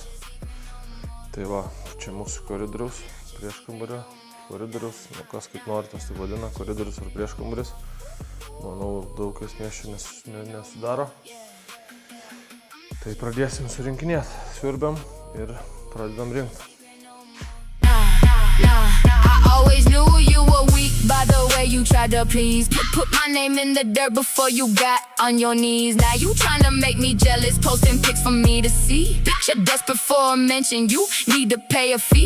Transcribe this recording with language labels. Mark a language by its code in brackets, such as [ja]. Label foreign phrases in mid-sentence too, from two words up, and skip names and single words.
[lt] Tai va, čia mūsų koridorius, prieškambario koridorius, kas kaip nori tas tai vadina, koridorius ar prieškambaris. Manau, daug esmės čia nesudaro. Tai pradėsim surinkinėti, siurbiam ir pradedam rinkti. [en] I always knew you were weak by the way you tried to please. Put my name in the dirt before you got on your knees. Now you trying to make me jealous, posting pics for me to see. You're desperate for a mention, you need to pay a fee.